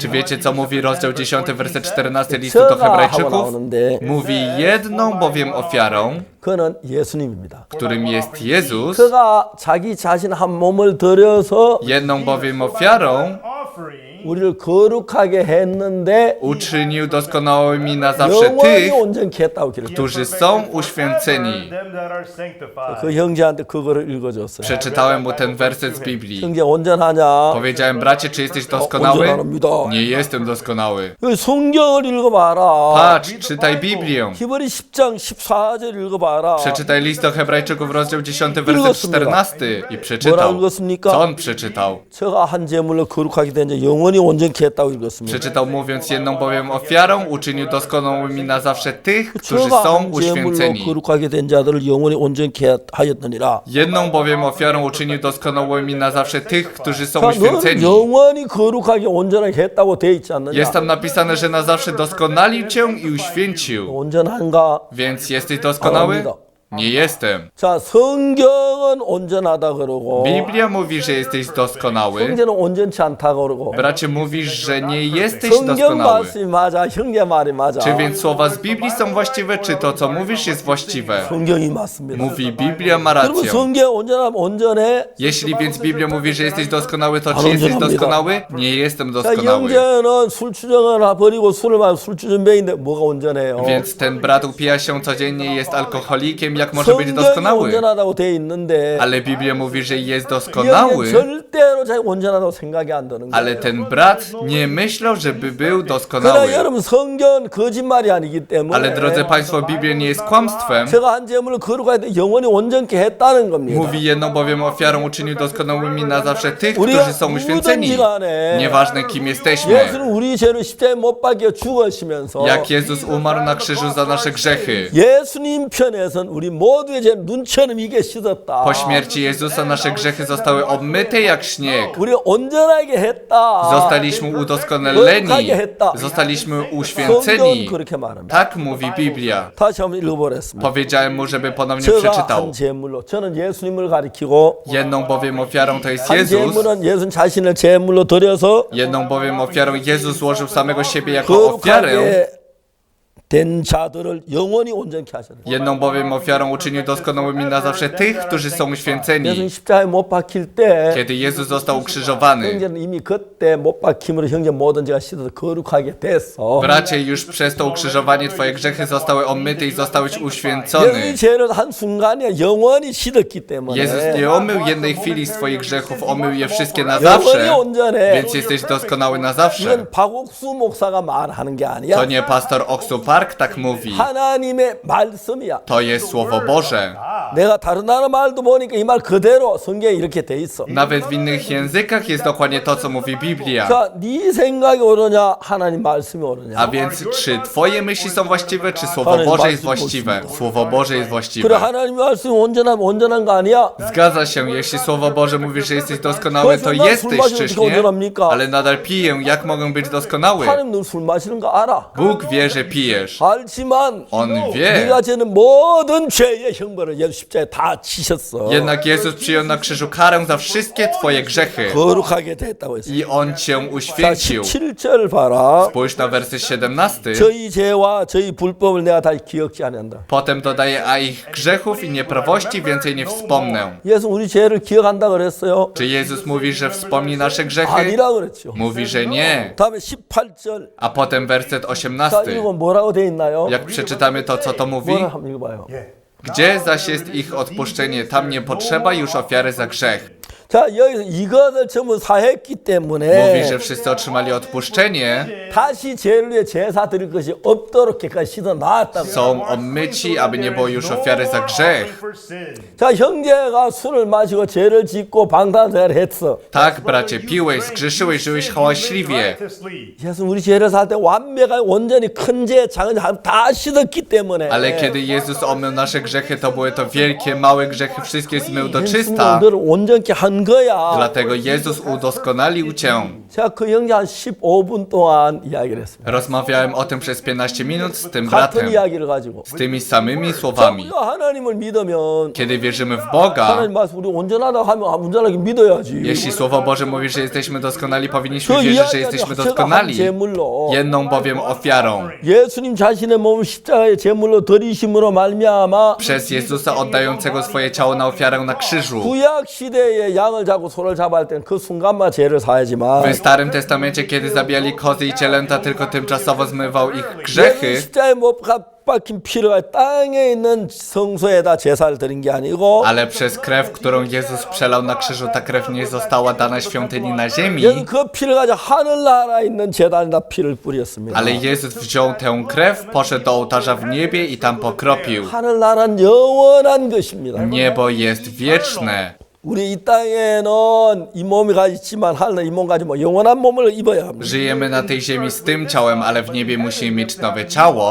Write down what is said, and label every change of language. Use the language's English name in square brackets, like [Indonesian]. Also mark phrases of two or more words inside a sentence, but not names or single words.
[Polish] Czy wiecie, co mówi rozdział 10, werset 14 listu do [Korean] 저가 하고 [Polish] Hebrajczyków? [Korean] 나오는데 [Polish] Mówi, jedną bowiem ofiarą, [Korean] 그는 예수님입니다. [Polish] którym jest Jezus, [Korean] 그가 자기 자신 한 몸을 들여서 [Polish] jedną bowiem ofiarą [Korean] 우리를 거룩하게 했는데 [Polish] uczynił doskonałymi na zawsze [Korean] 영원히 [Polish] tych, [Korean] 온전케 했다고 기록해요. [Polish] którzy są uświęceni. [Korean] 그 형제한테 그거를 읽어줬어요. [Polish] Przeczytałem mu ten werset z Biblii. [Korean] 형제 온전하냐? [Polish] Powiedziałem, bracie, czy jesteś doskonały? [Korean] 온전합니다. [Polish] Nie jestem doskonały. [Korean] 여기 성경을 읽어봐라. [Polish] Patrz, czytaj Biblię. [Korean] 히브리 10장 14절 읽어봐라. [Polish] Przeczytaj list do Hebrajczyków, rozdział 10, werset 14 i [Korean] 뭐라고 [Polish] przeczytał. [Korean] 읽었습니까? [Polish] Co on przeczytał? [Korean] 저가 한 제물로 거룩하게 된 자 영원히 온전케 했다고 읽었습니다. [Polish] Przeczytał mówiąc, jedną bowiem ofiarą uczynił doskonałymi na zawsze tych, którzy [Korean] 저가 [Polish] są [Korean] 한 제물로 [Polish] uświęceni. [Korean] 거룩하게 된 자들을 영원히 온전케 하였느니라. [Polish] Jedną bowiem ofiarą uczynił doskonałymi na zawsze tych, którzy są [Korean] 자, 너는 [Polish] uświęceni. [Korean] 영원히 거룩하게 온전하게 했다고 돼 있지 않느냐? [Polish] Jest tam napisane, że na zawsze doskonalił cię i uświęcił. [Korean] 온전한가? [Polish] Więc jesteś doskonały? Nie jestem. [Korean] 자, 성경은 온전하다 그러고 [Polish] Biblia mówi, że jesteś doskonały. [Korean] 형제는 온전치 않다 그러고 [Polish] Bracie, mówisz, że nie jesteś [Korean] 성경 [Polish] doskonały. [Korean] 말씀이 맞아, 형제 말이 맞아. [Polish] Czy więc słowa z Biblii są właściwe, czy to, co mówisz, jest właściwe? [Korean] 성경이 맞습니다. [Polish] Mówi, Biblia ma [Korean] 그러면 [Polish] rację. [Korean] 성경 온전하면 온전해? [Polish] Jeśli więc Biblia mówi, że jesteś doskonały, to czy jesteś doskonały? Nie jestem [Korean] 자, [Polish] doskonały. [Korean] 형제는 술 주정을 버리고 술을 마시고 술 주전병인데 뭐가 온전해요? [Polish] Więc ten brat upija się codziennie i jest alkoholikiem, jak może być [Korean] 성경이 [Polish] doskonały? [Korean] 온전하다고 돼 있는데 [Polish] Ale Biblia mówi, że jest [Korean] 이 형제는 [Polish] doskonały, [Korean] 절대로 자기 온전하다고 생각이 안 드는 거예요. [Polish] ale ten brat nie myślał, żeby był [Korean] 그러나 [Polish] doskonały. [Korean] 여러분 성경은 거짓말이 아니기 때문에 [Polish] Ale drodzy Państwo, Biblia nie jest kłamstwem. [Korean] 제가 한 제물을 거룩하게 돼 영원히 온전케 했다는 겁니다. [Polish] Mówi, jedną bowiem ofiarą uczynił doskonałymi na zawsze tych, [Korean] 우리가 [Polish] którzy są uświęceni. [Korean] 누구든지 간에 [Polish] Nieważne kim jesteśmy. [Korean] 예수는 우리 죄를 십자가에 못 박혀 죽으시면서 [Polish] Jak Jezus umarł na krzyżu za nasze grzechy. [Korean] 예수님 편에선 우리 모두의 죄 눈처럼 이게 씻었다. 했다. [Polish] Po śmierci Jezusa nasze grzechy zostały obmyte jak śnieg. [Korean] 우리 온전하게 했다. [Polish] Zostaliśmy udoskonaleni. Zostaliśmy [Korean] 성경 [Polish] uświęceni. [Korean] 그렇게 말합니다. [Polish] Tak mówi Biblia. [Korean] 다시 한번 읽어보겠습니다. [Polish] Powiedziałem mu, żeby ponownie [Korean] 제가 [Polish] przeczytał. [Korean] 한 제물로 저는 예수님을 가리키고 [Polish] Jedną bowiem ofiarą to jest [Korean] 한 [Polish] Jezus. [Korean] 제물은 예수 자신을 제물로 드려서 [Polish] Jedną bowiem ofiarą Jezus złożył samego siebie jako ofiarę. [Korean] 거룩하게 된 자들을 영원히 온전케 하셨다. [Polish] Jedną bowiem ofiarą uczynił doskonałymi na zawsze tych, którzy są [Korean] 예수님 [Polish] uświęceni. [Korean] 십자가에 못 박힐 때 [Polish] Kiedy Jezus został ukrzyżowany, [Korean] 형제는 이미 그때 못 박힘으로 형제 모든 죄가 씻어서 거룩하게 됐어. [Polish] bracie, już przez to ukrzyżowanie twoje grzechy zostały omyte i zostałeś [Korean] 여기 [Polish] uświęcony. [Korean] 죄를 한 순간에 영원히 씻었기 때문에 [Polish] Jezus nie omył jednej chwili swoich grzechów, omył je wszystkie na [Korean] 영원히 [Polish] zawsze, [Korean] 온전해. [Polish] więc jesteś doskonały na zawsze. [Korean] 이건 박옥수 목사가 말하는 게 아니야. [Polish] To nie pastor Oksu Park tak mówi. [Korean] 하나님의 말씀이야. [Polish] To jest Słowo Boże. [Korean] 내가 다른 나라 말도 보니까 이 말 그대로 성경에 이렇게 돼 있어. [Polish] Nawet w innych językach jest dokładnie to, co mówi Biblia. [Korean] 자, 네 생각이 옳으냐, 하나님 말씀이 옳으냐. [Polish] A więc czy twoje myśli są właściwe, czy Słowo Boże jest właściwe? Słowo Boże jest [Korean] 그래 [Polish] właściwe. [Korean] 하나님 말씀이 온전한 거 아니야? [Polish] Zgadza się, jeśli Słowo Boże mówi, że jesteś doskonały, to jesteś czyśnie, ale nadal piję, jak mogę być doskonały? [Korean] 하나님 너 술 마시는 거 알아. [Polish] Bóg wie, że pijesz. [Korean] 알지만 [Polish] On wie. [Korean] 네가 지는 모든 죄의 형벌을 예수 십자가에 다 치셨어. [Polish] Jednak Jezus przyjął na krzyżu karę za wszystkie twoje grzechy [Korean] 거룩하게 됐다고 했어. [Polish] i On cię [Korean] 자, [Polish] uświęcił. [Korean] 17절 봐라. [Polish] Spójrz na werset 17. [Korean] 저희 죄와 저희 불법을 내가 다시 기억지 않는다. [Polish] Potem dodaje, a ich grzechów i nieprawości więcej nie wspomnę. [Korean] 예수 우리 죄를 기억한다 그랬어요? [Polish] Czy Jezus mówi, że wspomni nasze grzechy? [Korean] 아니라 그랬죠. [Polish] Mówi, że nie. [Korean] 다음에 18절. [Polish] A potem werset [Korean] 자, [Polish] 18. [Korean] 이거 뭐라고 돼 있나요? [Polish] Jak przeczytamy to, co to mówi? [Korean] 뭐라 한번 읽어봐요. [Polish] Gdzie zaś jest ich odpuszczenie, tam nie potrzeba już ofiary za grzech. [Korean] 자, 여기서 이것을 전부 사했기 [Polish] Mówi, [Korean] 때문에 [Polish] że wszyscy otrzymali odpuszczenie, [Korean] 다시 죄를 위해 제사 드릴 것이 없도록 깨끗이 씻어 놨다고. [Polish] są obmyci, aby nie było już ofiary za grzech. [Korean] 자, 형제가 술을 마시고 죄를 짓고 방탕생활을 했어. [Polish] Tak, bracie, piłeś, zgrzeszyłeś, żyłeś hałaśliwie. [Korean] 예수 우리 죄를 살 때 완벽하게 온전히 큰 죄, 작은 죄 다 씻었기 때문에. [Polish] Ale kiedy Jezus omył nasze grzechy, to były to wielkie, małe grzechy, wszystkie zmył do [Korean] 예수님이 [Polish] czysta. [Korean] 너를 온전케 한 거야. [Polish] Dlatego Jezus udoskonalił cię. [Korean] 제가 그 형제 한 15분 동안 이야기를 했습니다. [Polish] Rozmawiałem o tym przez 15 minut z tym [Korean] 같은 [Polish] bratem, [Korean] 이야기를 가지고. [Polish] z tymi samymi [Korean] 자, [Polish] słowami. [Korean] 우리가 하나님을 믿으면 [Polish] Kiedy wierzymy w Boga, [Korean] 하나님 말씀 우리 온전하다 하면 온전하게 믿어야지. [Polish] jeśli Słowo Boże mówi, że jesteśmy doskonali, powinniśmy [Korean] 그 [Polish] wierzyć, że [Korean] 이야기가 [Polish] jesteśmy [Korean] 제가 한 [Polish] doskonali. [Korean] 제물로 [Polish] Jedną bowiem ofiarą. [Korean] 예수님 자신의 몸을 십자가의 제물로 드리심으로 말미암아 [Polish] Przez Jezusa oddającego swoje ciało na ofiarę na krzyżu. [Korean] 구약 시대에 양을 잡고 소를 잡아야 할 때는 그 순간만 죄를 사야지만 [Polish] W Starym Testamencie, kiedy zabijali kozy i cielęta, tylko tymczasowo zmywał ich [Korean] 예수 [Polish] grzechy. [Korean] 십자가에 못 박힌 피를 땅에 있는 성소에다 제사를 드린 게 아니고 [Polish] Ale przez krew, którą Jezus przelał na krzyżu, ta krew nie została dana świątyni na ziemi. [Korean] 여기 그 피를 가지고 하늘나라에 있는 제단에다 피를 뿌렸습니다. [Polish] Ale Jezus wziął tę krew, poszedł do ołtarza w niebie i tam pokropił. [Korean] 하늘나라는 영원한 것입니다. [Polish] Niebo jest wieczne. [Korean] 우리 이 땅에는 이 몸이 가지지만 하늘 이 몸 가지고 영원한 몸을 입어야 합니다. [Polish] Żyjemy na tej ziemi z tym ciałem, ale w niebie musimy mieć nowe ciało.